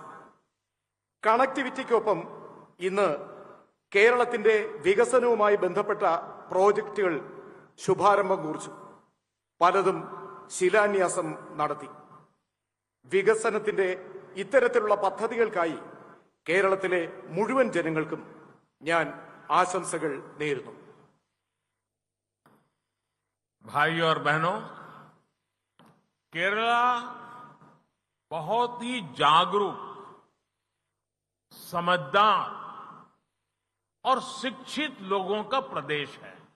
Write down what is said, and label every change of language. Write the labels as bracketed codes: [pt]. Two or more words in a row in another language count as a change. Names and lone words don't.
[ml] കണക്ടിവിറ്റിക്കൊപ്പം ഇന്ന് കേരളത്തിന്റെ വികസനവുമായി ബന്ധപ്പെട്ട പ്രോജക്റ്റുകൾ ശുഭാരംഭം കുറിച്ചു. പലതും ശിലാന്യാസം നടത്തി. വികസനത്തിന്റെ ഇത്തരത്തിലുള്ള പദ്ധതികൾക്കായി കേരളത്തിലെ മുഴുവൻ ജനങ്ങൾക്കും ഞാൻ ആശംസകൾ നേരുന്നു. [hi] भाइयों और बहनों, केरला बहुत ही जागरूक, समझदार और शिक्षित लोगों का प्रदेश है।